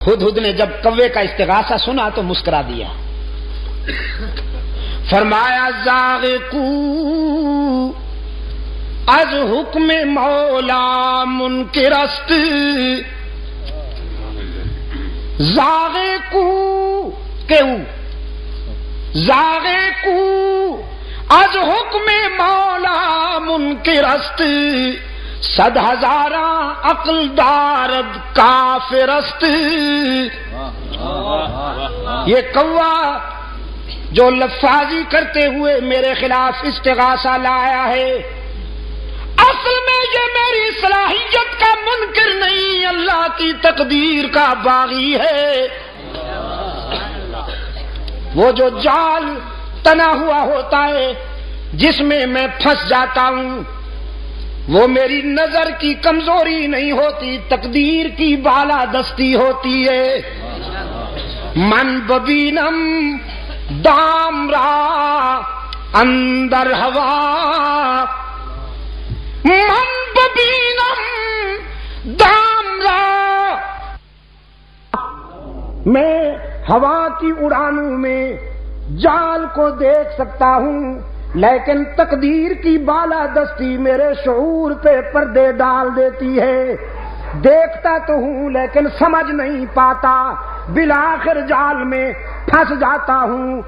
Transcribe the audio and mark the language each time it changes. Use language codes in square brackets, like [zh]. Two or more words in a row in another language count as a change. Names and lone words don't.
[ur] ہدہد نے جب کوے کا استغاثہ سنا تو مسکرا دیا، [fa] فرمایا ذائقو از حکم مولا منکر است، ذائقو از حکم مولا منکر است، صد ہزاراں عقل دارد کافر است۔ [ur] یہ کوا جو لفاظی کرتے ہوئے میرے خلاف استغاثہ لایا ہے، اصل میں یہ میری صلاحیت کا منکر نہیں، اللہ کی تقدیر کا باغی ہے۔ وہ جو جال تنا ہوا ہوتا ہے جس میں میں پھنس جاتا ہوں، وہ میری نظر کی کمزوری نہیں ہوتی، تقدیر کی بالا دستی ہوتی ہے۔ [fa] من ببینم دام را اندر ہوا، من ببینم دام را، [ur] میں ہوا کی اڑانوں میں جال کو دیکھ سکتا ہوں، لیکن تقدیر کی بالا دستی میرے شعور پہ پردے ڈال دیتی ہے۔ دیکھتا تو ہوں لیکن سمجھ نہیں پاتا، بالآخر جال میں پھنس جاتا ہوں۔